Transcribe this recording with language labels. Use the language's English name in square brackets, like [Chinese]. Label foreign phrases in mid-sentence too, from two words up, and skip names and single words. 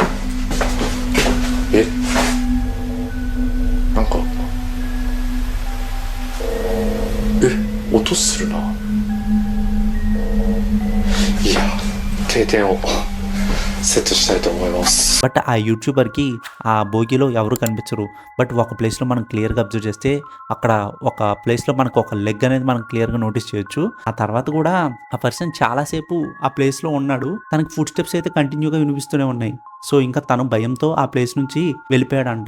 [Japanese] え、なんか音するな。いや、定点をセットしたいと思います。 [Telugu] బట్ ఆ యూట్యూబర్ కి ఆ బోగిలో ఎవరు కనిపించరు. బట్ ఒక ప్లేస్ లో మనం క్లియర్ గా అబ్జర్వ్ చేస్తే అక్కడ ఒక ప్లేస్ లో మనకు ఒక లెగ్ అనేది మనం క్లియర్ గా నోటీస్ చేయొచ్చు. ఆ తర్వాత కూడా ఆ పర్సన్ చాలా సేపు ఆ ప్లేస్ లో ఉన్నాడు. తనకి [English] foot steps [Telugu] అయితే కంటిన్యూగా వినిపిస్తూనే ఉన్నాయి. సో ఇంకా తను భయంతో ఆ ప్లేస్ నుంచి వెళ్ళిపోయాడంట.